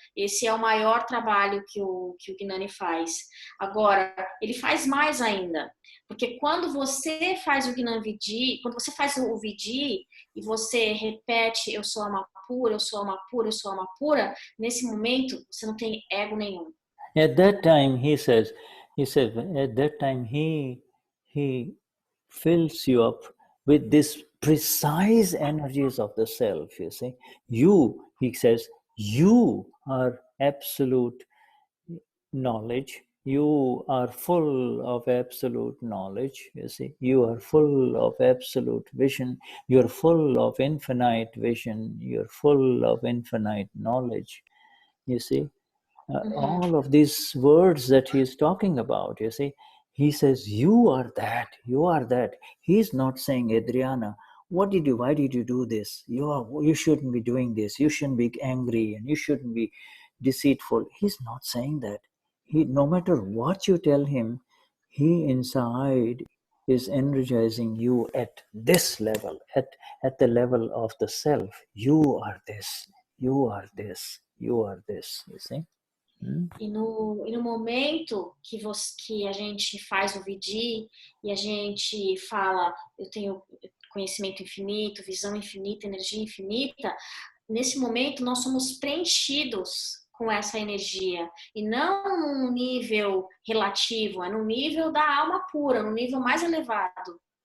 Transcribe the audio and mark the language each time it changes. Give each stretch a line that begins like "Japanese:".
Portuguese: Esse é o maior trabalho que o Gnani faz. Agora, ele faz mais ainda, porque quando você faz o Gnan Vidhi, quando você faz o Vidhi e você repete, eu sou alma pura, eu sou alma pura, eu sou alma pura, nesse momento você não tem ego nenhum.
English: At that time, he said, at that time he fills you up with this precise energies of the self, you see. He says, you are absolute knowledge. You are full of absolute knowledge, you see. You are full of absolute vision. You're full of infinite vision. You're full of infinite knowledge, you see. All of these words that he is talking about, you see, he says, you are that, you are that. He's not saying, Adriana, why did you do this? You shouldn't be doing this. You shouldn't be angry and you shouldn't be deceitful. He's not saying that. No matter what you tell him, he inside is energizing you at this level, at the level of the self. You are this, you are this, you are this, you see.
Portuguese: E no momento que a gente faz o Vidhi e a gente fala, eu tenho conhecimento infinito, visão infinita, energia infinita, nesse momento nós somos preenchidos com essa energia, e não num nível relativo, é no nível da alma pura, no nível mais elevado.